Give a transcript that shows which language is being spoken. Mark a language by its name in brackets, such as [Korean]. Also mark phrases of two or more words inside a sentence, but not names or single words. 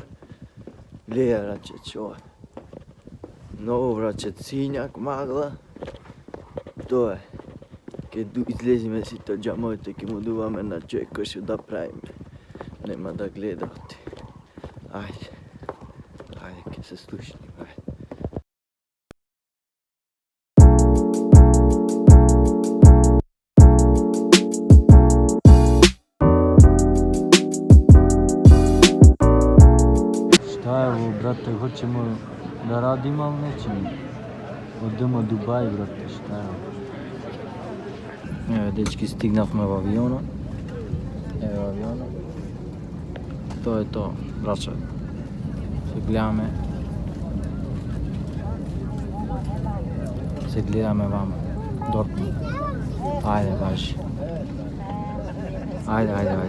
[Macedonian] Гледа, браче, чо е. Ново, браче, сињак, магла. Тоа е. Ке излезиме сите џамоите, ке му дуваме на човек што да правиме. Нема да гледате. Ајде, ке се слушниме, ајде. [Serbian] Šta je ovo, brate, hoćemo da radimo, ali nećemo. Odemo Dubaj, brate, šta je ovo? [Macedonian] Еве, дечки, стигнавме во авионот. Еве авионот. Тоа е тоа, браче. Се гледаме вама. Дортмунд. Ајде, важи. Ајде.